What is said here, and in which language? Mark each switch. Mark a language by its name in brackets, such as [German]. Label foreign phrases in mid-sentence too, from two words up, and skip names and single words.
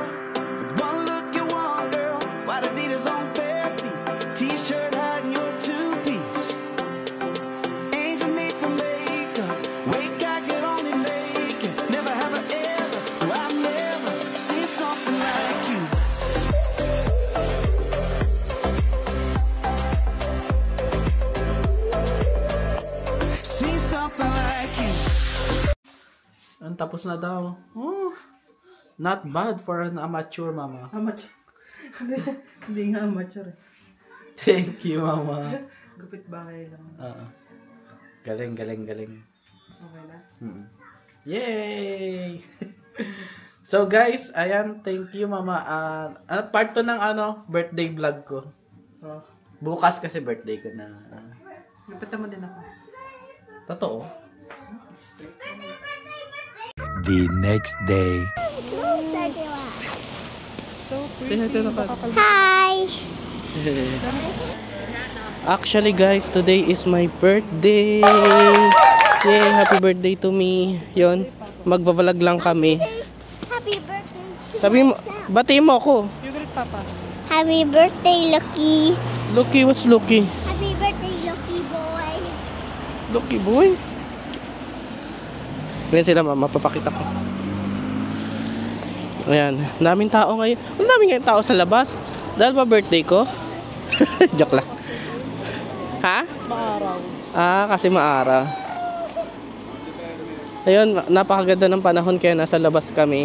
[English] With one look you want, girl, white Adidas on bare feet, t-shirt hiding your two-piece, angel made from makeup, wake I could only make it. Never have I ever, no, I've never seen something like you. Seen something like you. [Filipino] Tapos na daw. [English] Oh, not bad for an amateur, Mama. Amateur. [Filipino] Hindi nga amateur eh. [English] Thank you, Mama. [Filipino] Gupit bagay lang. Galing. Okay na? [English] Yay! So guys, ayan, [Filipino] thank you, Mama. Part 2 ng [English] birthday vlog [Filipino] ko. Oh. Bukas kasi birthday ko na. Gupit naman din ako. Totoo. [English] The next day. So pretty. hi. Actually guys, today is my birthday. Yay, happy birthday to me. [Filipino] Yon, magbabalag lang kami. [English] Happy birthday to [Filipino] Sabi mo, batiin mo ako. [English] You greet Papa. Happy birthday, Lucky. Lucky, what's Lucky? Happy birthday, Lucky boy. Lucky boy. [Filipino] Ganyan sila mama, papakita ko. Ayan, daming tao ngayon. Ang daming ngayon tao sa labas. Dahil ba birthday ko? Joke lang. Ha? Maaraw. Ah, kasi maaraw. Ayun, napakaganda ng panahon kaya nasa labas kami.